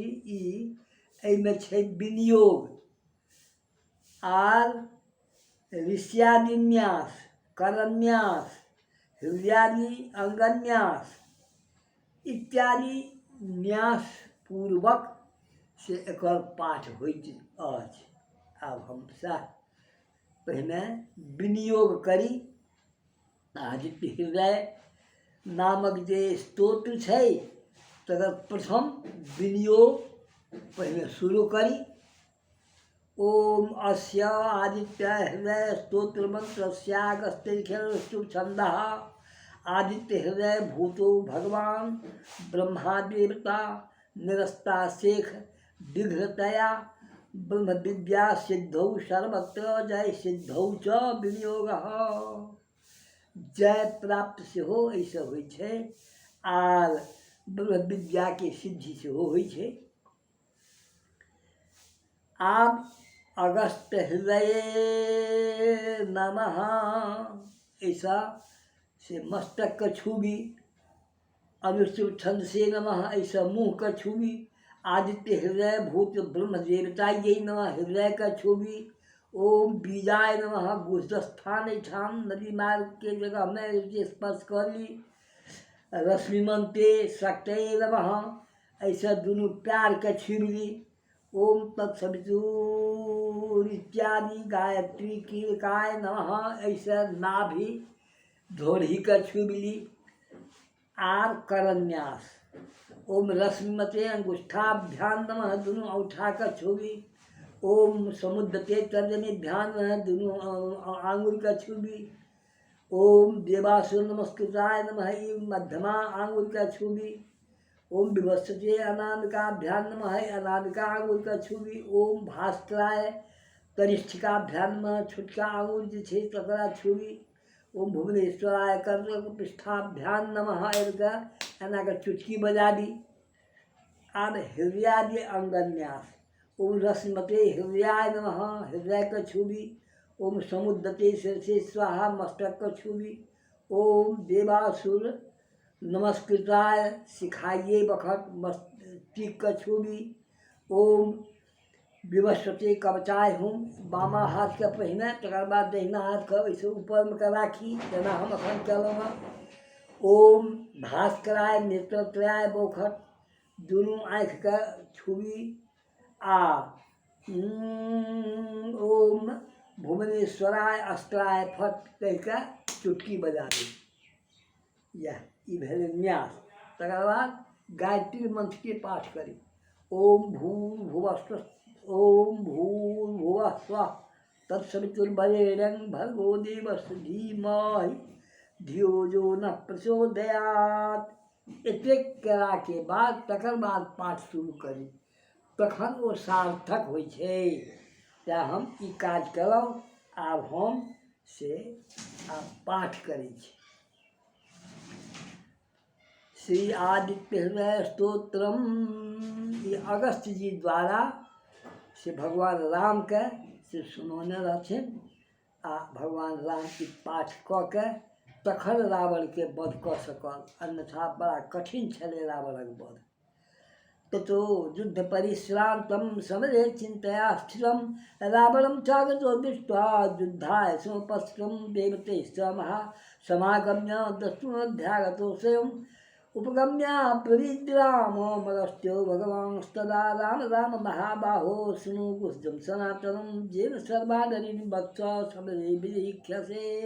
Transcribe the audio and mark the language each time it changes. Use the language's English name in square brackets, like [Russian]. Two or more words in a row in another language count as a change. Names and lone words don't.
[Maithili] एहिमे छै विनियोग आर ऋष्यादिन्यास, करन्यास, हृदयादि अंगन्यास इत्यादि न्यास पूर्वक से एकर पाठ होइत अछि। आब हम सएह पहिने विनियोग करी। आदित्य हृदय नामक जे स्तोत्र छै तकर प्रथम विनियोग पहले शुरू करी। [Sanskrit] ओम अस्य आदित्य हृदय स्तोत्र मंत्रस्यागस्त्यैर्घ्यस्तुभ छंदः आदित्य हृदय भूतो भगवान ब्रह्मा देवता निरस्ता शेख विघ्नतया ब्रह्म विद्या सिद्धौ सर्वत्र जय सिद्धौ च विनियोगः। [Maithili] जय प्राप्त सेहो ऐसे होइ छै आर ब्रह्म विद्या के सिद्धि सेहो होइ छै। आब [Sanskrit] अगस्त हृदय नमः [Maithili] ऐसा से मस्तक का छूबी, अनुष्टुभ छंद से नमः ऐसा मुँह का छूबी, [Sanskrit] आदित्य हृदय भूत ब्रह्म देवतायै नमः [Maithili] हृदय का छूबी। [Sanskrit] ओम बीजाय नमः [Maithili] गुहस्थान ठाम नदी मार्ग के जगह में स्पर्श कर ली। [Sanskrit] रश्मिमंते शक्तये नमः [Maithili] ऐसा दोनों पैर का छूब ली। [Sanskrit] ओम तत्सवितुर [Maithili] इत्यादि [Sanskrit] गायत्री कीलकाय नमः [Maithili] ऐसा नाभि ढोढ़ी का छूब ली। आर करन्यास [Sanskrit] ओम रश्मिमते अंगुष्ठाभ्याम नमः [Maithili] दोनों औठा का छूबी। [Sanskrit] ओम समुद्रते तर्जनीभ्याम नमः [Maithili] दोनों आंगुल का छूबी। [Sanskrit] ओम देवासुर नमस्कृताय नमः [Maithili] मध्यमा आंगुल का छूबी। [Sanskrit] ओम विभत्सते अनामिकाभ्याम नमः [Maithili] अनामिका आंगुल का छूबी। [Sanskrit] ओम भास्कराय कनिष्ठिकाभ्याम नमः [Maithili] छोटका आंगुल जे छै तकरा छूबी। [Sanskrit] ओम भुवनेश्वराय कर्णपृष्ठाभ्याम नमः [Maithili] एना चुटकी बजा दी। अब हृदयादि अंगन्यास। [Sanskrit] ओम रश्मते हृदयाय नमः, [Maithili] हृदय को छूबी। [Sanskrit] ओम समुद्रते शीर्षे स्वाहा, [Maithili] मस्तक को छूबी। [Sanskrit] ओम देवासुर नमस्कृताय, [Maithili] सिखाइए बखत मस्तिष्क को छूबी। [Sanskrit] ओम विवस्वते कवचाय हूँ, [Maithili] बामा हाथ के पहिने, तकर बाद दहिना हाथ के ऐसे ऊपर में के राखी, जेना हम अखन कलहुँ। [Sanskrit] ओम भास्कराय नेत्रत्रयाय बौखट, [Maithili] दुनू आँखि के छुबी। आ [Sanskrit] ओम भुवनेश्वराय अस्त्राय फट [Maithili] कहि के चुटकी बजा दी। यह ई भेलै न्यास। तकर बाद गायत्री मंत्र के पाठ करी। [Sanskrit] ओम भूर्भुवस्व ओम भूर्भुवः स्वः तत्सवितुर्वरेण्यं भर्गो देवस्य धीमहि धियो जो न प्रचोदयात्। [Maithili] एतेक कला के बाद तकर बाद पाठ शुरू करी, तखन ओ सार्थक होइ छै। तेँ हम ई काज केलहुँ। आब हम से पाठ करै छी। श्री आदित्य हृदय स्तोत्रम, ये अगस्त जी द्वारा से भगवान राम के से सुनौने रहथिन। आ भगवान राम की पाठ कऽ के तखन रावण के वध कऽ सकल, अन्यथा बड़ा कठिन छलै रावणक वध। [Sanskrit] ततो युद्ध परिश्रांतम समरे चिंतया स्थिरम, रावणं चागतो दृष्ट्वा युद्धाय समुपस्थितं, देवते स महा समागम्य दस्युमध्यागतो स्वयं, उपगम्य प्रविद्राममरस्त्यो भगवांस्तदा राम राम महाबाहो, शृणु गुह्यं सनातनं येन सर्वादरिं वत्स समरे विलीख्यसे।